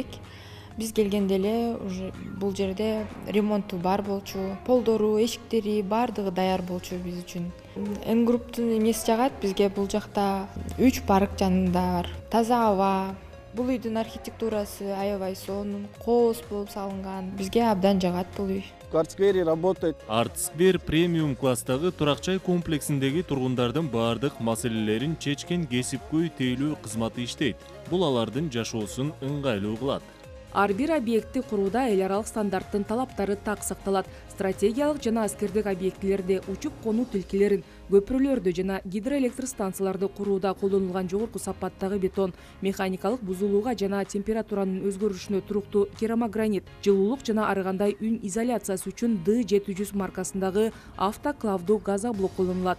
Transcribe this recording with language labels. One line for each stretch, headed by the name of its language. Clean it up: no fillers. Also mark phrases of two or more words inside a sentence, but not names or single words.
Kyrgyz: Биз келгенде эле уже бул жерде ремонту бар болчу, полдору, эшиктери бардыгы даяр болчу биз үчүн. N Group'тун эмеси жагат бизге бул жакта 3 парк жанында бар. Таза аба. Бул үйдүн архитектурасы аябай сонун, кооз болуп салынган. Бизге абдан жагат бул үй.
Russian: Art Square работает.
Kyrgyz: Art Square премиум класстагы турак-жай комплексиндеги тургундардын бардык маселелерин чечкен кесипкөй тейлөө кызматы иштейт. Бул алардын жашоосун ыңгайлуу кылат. Ар бир объекти курууда эл аралык стандарттын талаптары так сакталат. Стратегиялык жана аскердик объектилерде учуп конуу тилкелерин, көпүрөлөрдү жана гидроэлектр станцияларды курууда колдонулган жогорку сапаттагы бетон, механикалык бузулууга жана температуранын өзгөрүшүнө туруктуу керамогранит, жылуулук жана ар кандай үн изоляциясы үчүн D700 маркасындагы автоклавдуу газоблок колдонулат.